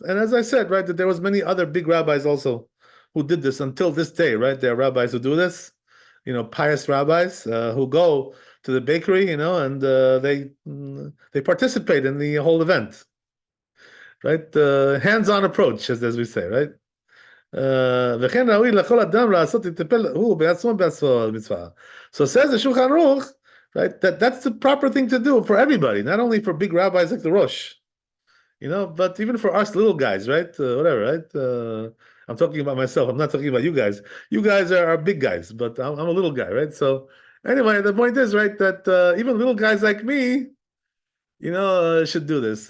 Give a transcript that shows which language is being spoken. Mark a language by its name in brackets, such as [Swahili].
[English] And as I said, right, that there was many other big rabbis also who did this until this day, right? There are rabbis who do this, pious rabbis who go to the bakery, and they participate in the whole event, right? Hands-on approach, as we say, right? [Hebrew] וכן ראוי לכל אדם לעשות לטפל הוא בעצמו במצווה. [English] So says the Shulchan Aruch, right, that's the proper thing to do for everybody, not only for big rabbis like the Rosh, but even for us little guys, right? Whatever, right? I'm talking about myself. I'm not talking about you guys. You guys are big guys, but I'm a little guy, right? So anyway, the point is, right, that even little guys like me, should do this.